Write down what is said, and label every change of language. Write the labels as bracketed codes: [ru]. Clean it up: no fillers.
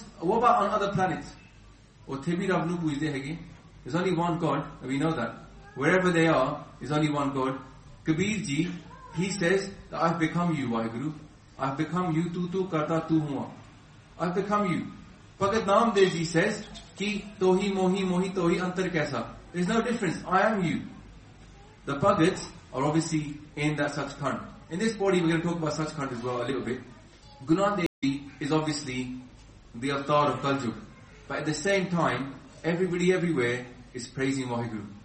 [en] What about on other planets? There's only one God, and we know that. Wherever they are, there's only one God. Kabir ji, he says that I've become you, Waheguru. I've become you, [pa] tu tu karta tu hua. [en] I've become you. [pa] Bhagat Namdev ji [en] says, [pa] ਕਿ ਤੋਹੀ ਮੋਹੀ ਮੋਹੀ ਤੋਹੀ ਅੰਤਰ ਕੈਸਾ. [en] There's no difference. I am you. The Bhagats are obviously in that Sachkhand. In this body, we're going to talk about Sachkhand as well a little bit. Gunadev ji is obviously the avatar of Kaljug. But at the same time, everybody everywhere is praising Waheguru.